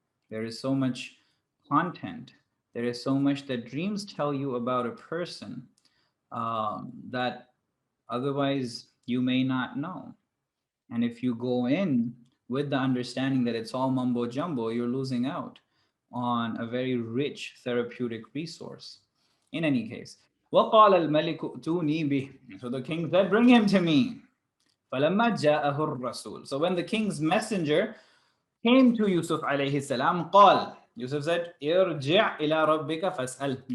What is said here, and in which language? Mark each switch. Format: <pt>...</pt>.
<en>There is so much content. There is so much that dreams tell you about a person that otherwise you may not know. And if you go in with the understanding that it's all mumbo jumbo, you're losing out on a very rich therapeutic resource. In any case,</en> <ar>وَقَالَ الْمَلِكُ ائْتُونِي بِهِ.</ar> <en>So the king said, bring him to me.</en> <ar>فَلَمَّا جَاءَهُ الرَّسُولُ.</ar> <en>So when the king's messenger came to Yusuf alayhi salam,</en> <ar>قال,</ar> <en>Yusuf said,</en> <ar>ارجع إلى ربك فاسأل.</ar>